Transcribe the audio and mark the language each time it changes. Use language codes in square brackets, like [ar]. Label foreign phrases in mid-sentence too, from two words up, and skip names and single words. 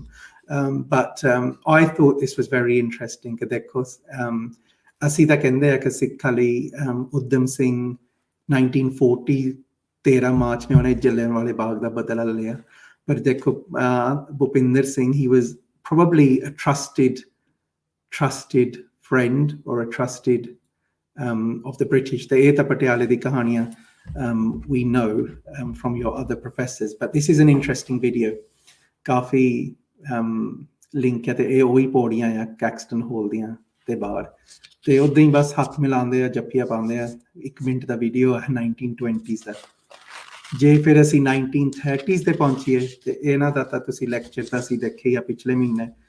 [en] But I thought this was very interesting [pa] ਕਿ ਦੇਖੋ ਅਸੀਂ ਤਾਂ ਕਹਿੰਦੇ ਆ ਕਿ ਸਿੱਖਾਂ ਲਈ ਉਦਮ ਸਿੰਘ 1940 13 ਮਾਰਚ ਨੇ ਉਹਨੇ ਜਲਿਆਂਵਾਲੇ ਬਾਗ ਦਾ ਬਦਲਾ ਲਿਆ, ਪਰ ਦੇਖੋ ਭੁਪਿੰਦਰ ਸਿੰਘ [en] he was probably a trusted friend or a trusted of the British। [pa] ਤੇ ਇਹ ਤਾਂ ਪਟਿਆਲੇ ਦੀ ਕਹਾਣੀਆਂ [en] we know from your other professors, but this is an interesting video। [pa] ਕਾਫੀ ਲਿੰਕ ਹੈ ਤੇ ਇਹ ਉਹੀ ਪੌੜੀਆਂ ਆ ਕੈਕਸਟਨ ਹਾਲ ਦੀਆਂ ਤੇ ਬਾਹਰ, ਤੇ ਉਦਾਂ ਹੀ ਬਸ ਹੱਥ ਮਿਲਾਉਂਦੇ ਆ, ਜੱਫੀਆਂ ਪਾਉਂਦੇ ਆ। 1 ਮਿੰਟ ਦਾ ਵੀਡੀਓ ਹੈ 1920s ਦਾ। ਜੇ ਫਿਰ ਅਸੀਂ 1930s ਤੇ ਪਹੁੰਚੀਏ ਤੇ ਇਹਨਾਂ ਦਾ ਤਾਂ ਤੁਸੀਂ ਲੈਕਚਰ ਤਾਂ ਅਸੀਂ ਦੇਖੇ ਆ ਪਿਛਲੇ ਮਹੀਨੇ।